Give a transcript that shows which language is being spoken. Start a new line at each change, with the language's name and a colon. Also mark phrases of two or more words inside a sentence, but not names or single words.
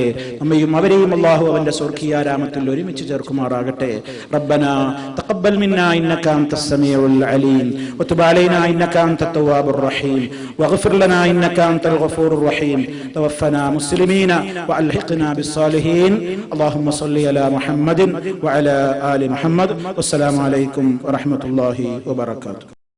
Malayalam: നമ്മയും അവരെയും അല്ലാഹു അവന്റെ സ്വർഗീയാരാമത്തിൽ ഒരുമിച്ച് ചേർക്കുമാറാകട്ടെ.
Arabic: ربنا تقبل منا إنك أنت السميع العليم وتب علينا إنك أنت التواب الرحيم واغفر لنا إنك أنت الغفور الرحيم توفنا مسلمين وألحقنا بالصالحين. اللهم صل على محمد وعلى آل محمد. والسلام عليكم ورحمة الله وبركاته.